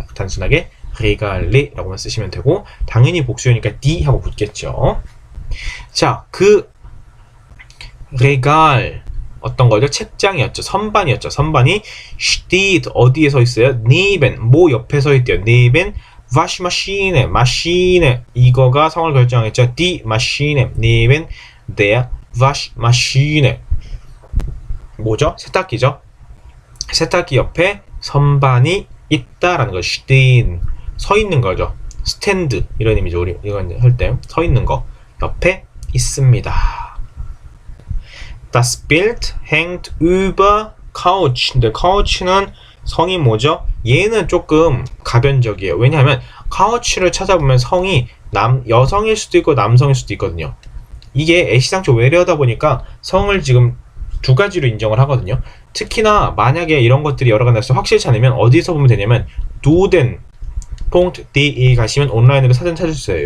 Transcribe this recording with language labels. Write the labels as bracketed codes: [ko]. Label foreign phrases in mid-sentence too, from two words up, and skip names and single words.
[ko] 단순하게 Regal이라고만 쓰시면 되고 당연히 복수형이니까 die 하고 붙겠죠. 자, 그 Regal 어떤 거죠? 책장이었죠. 선반이었죠. 선반이 steht 어디에 서 있어요? neben 뭐 옆에 서 있대요. [de] neben Waschmaschine [ko] 마시네 이거가 성을 결정했죠. [de] die Maschine neben der Waschmaschine 뭐죠? [ko] 세탁기죠. 세탁기 옆에 선반이 있다라는 거. stehen 서 있는 거죠. 스탠드 이런 의미죠. 우리 이건 할 때 서 있는 거 옆에 있습니다. [de] Das Bild hängt über Couch. [ko] 근데 Couch는 성이 뭐죠? 얘는 조금 가변적이에요. 왜냐하면 Couch를 찾아보면 성이 여성일 수도 있고 남성일 수도 있거든요. 이게 애시당초 외래어다 보니까 성을 지금 두 가지로 인정을 하거든요. 특히나 만약에 이런 것들이 여러 가지에서 확실치 않으면 어디서 보면 되냐면 duden.de 가시면 온라인으로 사전 찾을 수 있어요.